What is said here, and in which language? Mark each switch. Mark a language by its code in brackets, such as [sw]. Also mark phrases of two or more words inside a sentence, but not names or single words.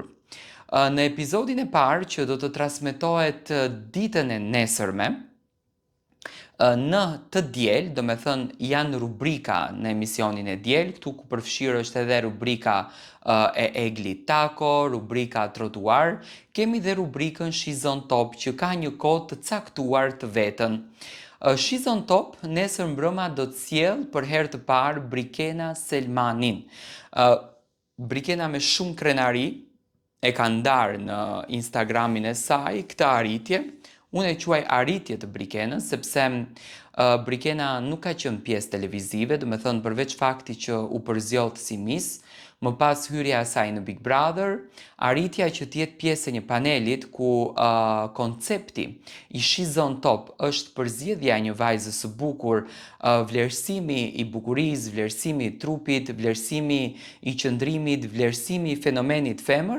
[sq] Në episodin e parë që do të transmetohet ditën e nesërme, në të diel, do me thënë janë rubrika në emisionin e diel, këtu ku përfshirë është edhe rubrika e Egli Tako, rubrika trotuar, kemi dhe rubrikën She's on Top që ka një kohë të caktuar të vetën. She's on Top nesër mbrëma do të sjellë për herë të parë Brikena Selmanin. Brikena me shumë krenari e ka ndarë në Instagramin e saj këtë arritje. Unë e quaj arritje të Brikenës, sepse Brikena nuk ka qenë pjesë televizive, do me thënë përveç fakti që u përzjodh si Miss, më pas hyrja e saj në Big Brother, arritja që t'jetë pjesë e një panelit ku koncepti i She's on Top është përzjedhja një vajzës së bukur, vlerësimi i bukurisë, vlerësimi i trupit, vlerësimi i qëndrimit, vlerësimi i fenomenit femër.